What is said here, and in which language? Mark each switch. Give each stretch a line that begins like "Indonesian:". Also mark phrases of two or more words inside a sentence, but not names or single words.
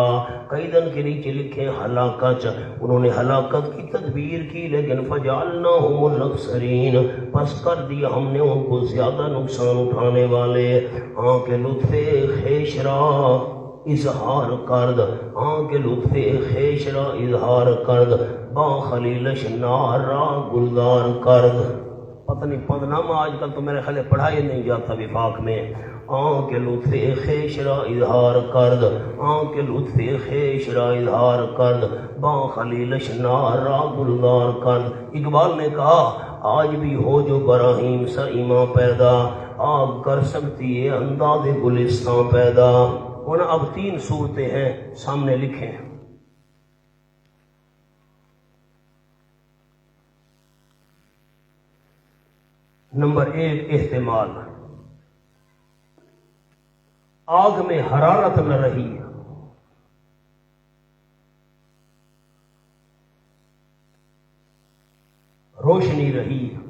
Urdu: قیدن کے نیچے لکھے ہلاکت، انہوں نے ہلاکت کی تدبیر کی، لیکن
Arabic: فجعلناہم الاخسرین،
Urdu: پس کر دیا ہم نے ان کو زیادہ نقصان اٹھانے والے.
Persian: ہاں کہ لطف خیشرا اظہار کرد، ہاں کہ لطف خیشرا اظہار کرد، با خلیلش نارا گلدار کرد.
Urdu: پتہ نہیں پدنامہ آج کل تو میرے خیال پڑھائی نہیں جاتا وفاق میں.
Persian: آن کے لطف خیش را اظہار کرد، آن کے لطف خیش را اظہار کرد، با خلیلش نار را گلدار کرد۔
Urdu: اقبال نے کہا آج بھی ہو جو براہیم سا ایمان پیدا، آگ کر سکتی ہے انداز گلستان پیدا۔ اور اب 3 صورتیں ہیں سامنے لکھیں۔ نمبر 1 احتمال، آگ میں حرارت نہ رہی، روشنی رہی۔